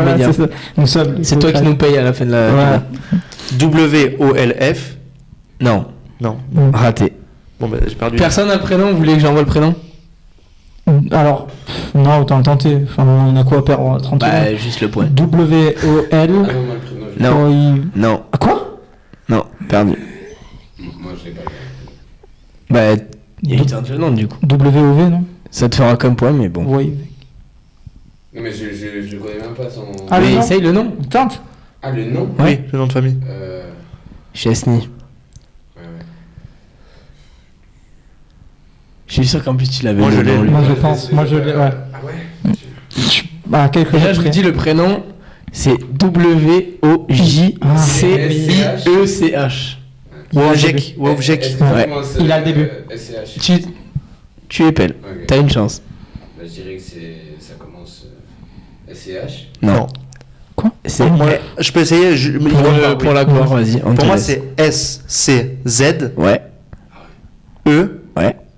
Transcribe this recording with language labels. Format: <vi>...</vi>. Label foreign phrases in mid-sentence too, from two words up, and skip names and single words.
<fr>voilà, l'immédiat. c'est ça. Nous sommes. C'est toi qui nous paye à la fin de la. Ouais. WOLF. Non. Non. Raté. Bon, bah, j'ai perdu. Personne n'a le prénom, vous voulez que j'envoie le prénom? Alors, non, autant le tenter. Enfin, on a quoi à perdre? 30 secondes. Bah, juste le point. W-O-L. Ah non, moi, le prénom, je l'ai. Non. Non. Ah, quoi? Non, perdu. Moi, je l'ai pas. Bah, il y a eu le nom du coup. W-O-V, non? Ça te fera comme point, mais bon. Oui. Non, mais je connais même pas son. Ah, mais le nom essaye le nom. Tente. Ah, le nom? Oui, le nom de famille. Chesney. Ouais. Je suis sûr qu'en plus tu l'avais. Moi, je l'ai. Moi, je pense. Moi, je l'ai, ouais. Ah ouais? Ah, quelques Déjà, jours je vous après. dis le prénom, c'est W-O-J-C-I-E-C-H. Wojciech. Wojciech. Ouais. Il a le début. SCH. Tu épelles. Ok. T'as une chance. Bah, je dirais que ça commence SCH. Non. Quoi? C'est Moi, je peux essayer. pour la gloire, vas-y. on te Pour moi, laisse. c'est S-C-Z-E. Ouais. Ouais.</fr>